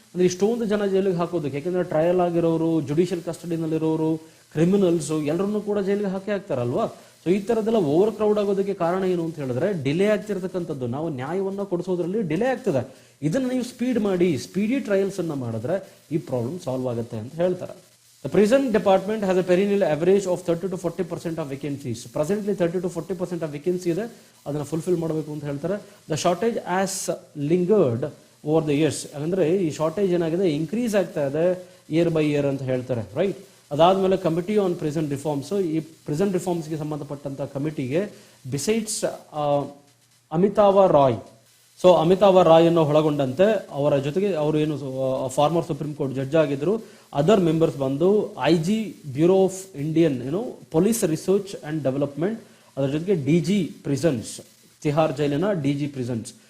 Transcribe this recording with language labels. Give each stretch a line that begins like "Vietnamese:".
Kannada: ಅಂದ್ರೆ ಇಷ್ಟೊಂದು ಜನ ಜೈಲಿಗೆ ಹಾಕೋದಕ್ಕೆ, ಯಾಕೆಂದ್ರೆ ಟ್ರಯಲ್ ಆಗಿರೋರು, ಜುಡಿಷಿಯಲ್ ಕಸ್ಟಡಿನಲ್ಲಿರೋರು, ಕ್ರಿಮಿನಲ್ಸ್ ಎಲ್ಲರನ್ನೂ ಕೂಡ ಜೈಲಿಗೆ ಹಾಕ್ತಾರಲ್ವಾ. ಸೊ ಈ ತರದೆಲ್ಲ ಓವರ್ ಕ್ರೌಡ್ ಆಗೋದಕ್ಕೆ ಕಾರಣ ಏನು ಅಂತ ಹೇಳಿದ್ರೆ ಡಿಲೇ ಆಗ್ತಿರ್ತಕ್ಕಂಥದ್ದು. ನಾವು ನ್ಯಾಯವನ್ನ ಕೊಡಿಸೋದ್ರಲ್ಲಿ ಡಿಲೇ ಆಗ್ತದೆ. ಇದನ್ನ ನೀವು ಸ್ಪೀಡ್ ಮಾಡಿ, ಸ್ಪೀಡಿ ಟ್ರಯಲ್ಸ್ ಅನ್ನ ಮಾಡಿದ್ರೆ ಈ ಪ್ರಾಬ್ಲಮ್ ಸಾಲ್ವ್ ಆಗುತ್ತೆ ಅಂತ ಹೇಳ್ತಾರೆ.
English: The prison department has a perennial average of 30 to 40% of vacancies. Presently 30 to 40% of vacancy
Kannada: ಇದೆ, ಅದನ್ನ ಫುಲ್ಫಿಲ್ ಮಾಡಬೇಕು ಅಂತ ಹೇಳ್ತಾರೆ.
English: The shortage has lingered over the years.
Kannada: ಅಂದ್ರೆ ಈ ಶಾರ್ಟೇಜ್ ಏನಾಗಿದೆ, ಇನ್ಕ್ರೀಸ್ ಆಗ್ತಾ ಇದೆ ಇಯರ್ ಬೈ ಇಯರ್ ಅಂತ ಹೇಳ್ತಾರೆ. ರೈಟ್. ಅದಾದ್ಮೇಲೆ
English: committee on prison reforms,
Kannada: ಈ ಪ್ರಿಸನ್ ರಿಫಾರ್ಮ್ಸ್ಗೆ ಸಂಬಂಧಪಟ್ಟಂತ ಕಮಿಟಿಗೆ ಬಿಸೈಡ್ಸ್ ಅಮಿತಾವ ರಾಯ್, ಸೊ ಅಮಿತಾವ್ ರಾಯ್ ಅನ್ನು ಒಳಗೊಂಡಂತೆ ಅವರ ಜೊತೆಗೆ ಅವರು ಏನು ಫಾರ್ಮರ್ ಸುಪ್ರೀಂ ಕೋರ್ಟ್ ಜಡ್ಜ್ ಆಗಿದ್ರು, ಅದರ್ ಮೆಂಬರ್ಸ್ ಬಂದು IG bureau of Indian police research and development, ಅದರ ಜೊತೆಗೆ DG ಪ್ರಿಸನ್ಸ್, ತಿಹಾರ್ ಜೈಲಿನ DG ಪ್ರಿಸನ್ಸ್.